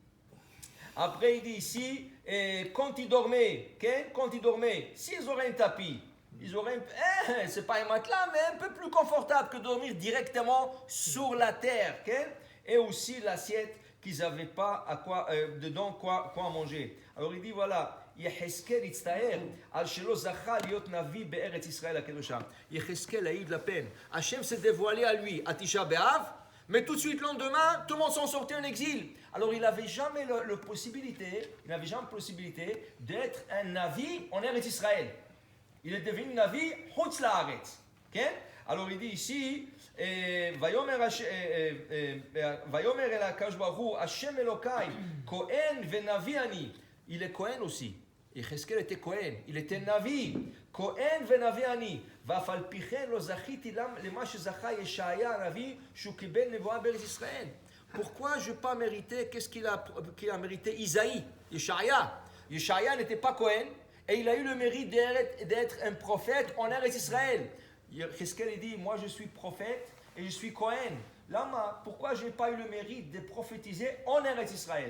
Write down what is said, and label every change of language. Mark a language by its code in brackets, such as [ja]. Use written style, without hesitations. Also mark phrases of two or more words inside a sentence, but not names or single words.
[fr] Après, il dit ici, quand ils dormaient, s'ils auraient un tapis, ils auraient, c'est pas un matelas, mais un peu plus confortable que dormir directement sur la terre. Et aussi l'assiette qu'ils n'avaient pas dedans quoi manger. Alors il dit voilà, [he] יחזקאל הצטער, על שלא זכה להיות נביא בארץ ישראל הקדושה. [fr] Yeheskel a eu de la peine. Hachem s'est dévoilé à lui à Tisha B'Av, mais tout de suite, le lendemain, tout le monde s'en sortait en exil. Alors, il n'avait jamais la possibilité d'être un Navi en Eretz Israël. Il est devenu [he] נביא חוץ לארץ. [fr] Alors, il dit ici, [he] ויאמר אל הקדוש ברוך הוא, השם אלוקי, כהן ונביא אני. [fr] Il est Kohen aussi. Yecheskel était Kohen, il était Navi. [he] כהן ונביא אני. ואף על פי כן לא זכיתי למה שזכה ישעיה הנביא שהוא קיבל נבואה בארץ ישראל. [fr] Pourquoi je n'ai pas mérité qu'est-ce qu'il a mérité Isaïe, Yeshaya. Yeshaya n'était pas Cohen et il a eu le mérite d'être un prophète en Eretz Israël. Qu'est-ce qu'elle dit? Moi je suis prophète et je suis Cohen. Lama, pourquoi je n'ai pas eu le mérite de prophétiser en Eretz Israël?